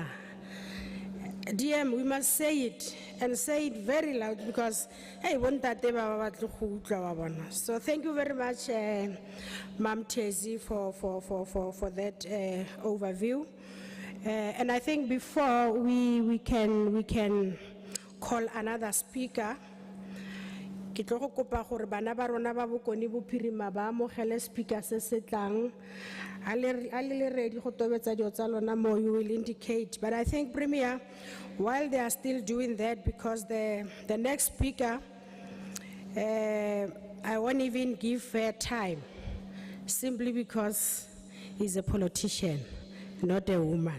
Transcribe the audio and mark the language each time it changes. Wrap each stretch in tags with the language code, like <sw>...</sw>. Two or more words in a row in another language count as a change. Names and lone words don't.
<en>DM, we must say it, and say it very loud, because hey, so thank you very much, Ma'am Tezi, for that overview. And I think before we can call another speaker,</en> <tn>ke tlo go kopa gore bana ba rona ba bokoni bophirima ba amogele speaker se se tlang a le ready go tobetsa dio tsa lona mo,</tn> <en>you will indicate. But I think, Premier, while they are still doing that, because the next speaker, I won't even give her time, simply because he's a politician, not a woman.</en>